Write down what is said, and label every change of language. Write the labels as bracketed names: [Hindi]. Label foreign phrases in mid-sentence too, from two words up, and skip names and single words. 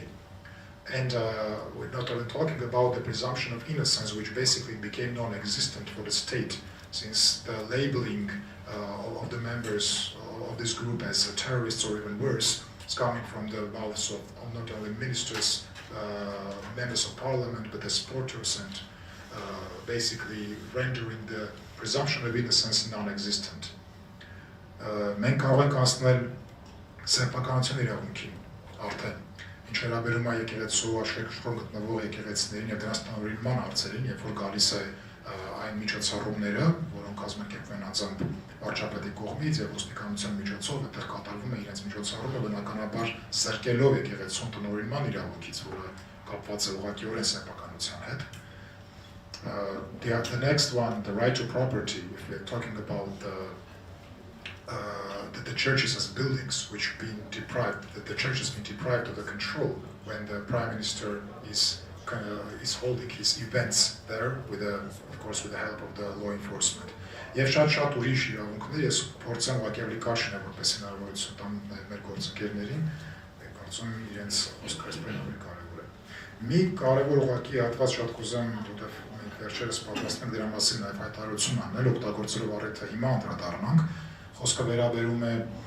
[English] And we're not even talking about the presumption of innocence, which basically became non-existent for the state, since the labeling of the members of this group as terrorists or even worse is coming from the mouths of not only ministers, members of parliament, but the supporters, and basically rendering the presumption of innocence non-existent. [Armenian] Մենք կարող ենք անցնել սեփականության իրավունքին արդեն, ինչ վերաբերում է եկեղեցու աշխարհում գտնվող եկեղեցիներին եւ դրանց տնօրինման հարցերին, երբ որ գալիս է այն միջոցառումները, որոնք կազմակերպվում են անձամբ վարչապետի կողմից եւ ոստիկանության միջոցով, այդտեղ կատարվում է իրենց միջոցառումը բնականաբար սրկելով եկեղեցուն տնօրինման իրավունքից, որը կապված է ուղղակիորեն սեփականության հետ. [English] The next one, the right to property, if we're talking about the churches as buildings which have been deprived, that the church has been deprived of the control when the Prime Minister is holding his events there, of course with the help of the law enforcement. [Armenian] Եվ շատ ուրիշ իրավունքներ ես փորձեմ ուղղակի ավելի կարճ որպես հնարավորություն տամ մեր գործընկերներին, կարծում եմ իրենց խոսքը ավելի կարևոր է։ Մի կարևոր ուղղակի հատված շատ կուզեմ, որտեղ մենք վերջերս պատրաստենք դրա մասին նաև հայտարարություն անել, օգտագործելով առիթը հիմա անդրադառնանք, խոսքը վերաբերում է